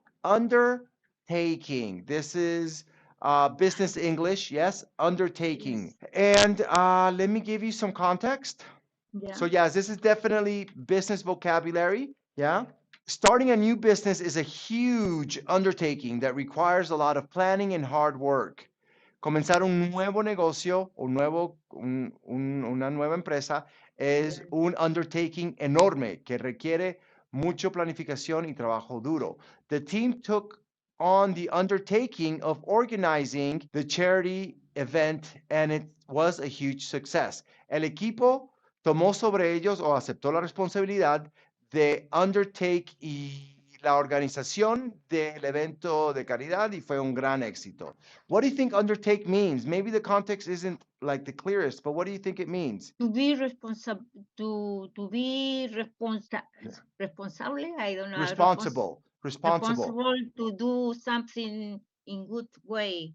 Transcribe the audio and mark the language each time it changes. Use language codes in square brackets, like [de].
[en] Undertaking. This is business English, yes, undertaking. Yes, And let me give you some context. yeah. So yes, this is definitely business vocabulary. Yeah. Starting a new business is a huge undertaking that requires a lot of planning and hard work. [es] Comenzar un nuevo negocio o una nueva empresa es un undertaking enorme que requiere mucha planificación y trabajo duro. [en] The team took on the undertaking of organizing the charity event and it was a huge success. [es] El equipo tomó sobre ellos o aceptó la responsabilidad de undertake y la organización del evento de caridad y fue un gran éxito. [en] What do you think undertake means? Maybe the context isn't like the clearest, but what do you think it means? To be responsible, to be responsible. I don't know. Responsible, responsible. Responsible to do something in good way.